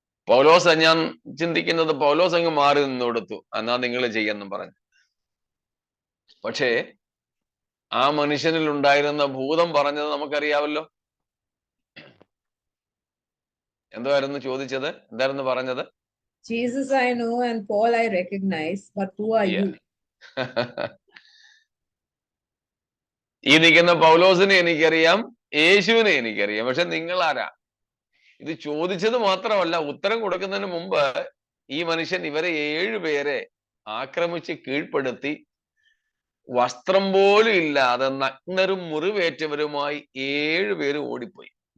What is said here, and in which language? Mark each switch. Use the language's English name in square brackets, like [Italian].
[Malayalam] പൗലോസ്, ഞാൻ ചിന്തിക്കുന്നത് പൗലോസ് അങ്ങ് മാറി നിന്ന് കൊടുത്തു, എന്നാ നിങ്ങൾ ചെയ്യുമെന്നും പറഞ്ഞു. പക്ഷേ ആ മനുഷ്യനിൽ ഉണ്ടായിരുന്ന ഭൂതം പറഞ്ഞത് നമുക്കറിയാവല്ലോ. എന്തായിരുന്നു ചോദിച്ചത്? എന്തായിരുന്നു പറഞ്ഞത്? [English] Jesus I know and Paul I recognize, but who are you? [Malayalam] ഈ നിൽക്കുന്ന പൗലോസിനെ എനിക്കറിയാം, യേശുവിനെ എനിക്കറിയാം, പക്ഷെ നിങ്ങൾ ആരാ? ഇത് ചോദിച്ചത് മാത്രമല്ല, ഉത്തരം കൊടുക്കുന്നതിന് മുമ്പ് ഈ മനുഷ്യൻ ഇവരെ 7 പേരെ ആക്രമിച്ച് കീഴ്പ്പെടുത്തി വസ്ത്രം പോലും ഇല്ലാതെ നഗ്നരും മുറിവേറ്റവരുമായി 7 പേര് ഓടിപ്പോയി.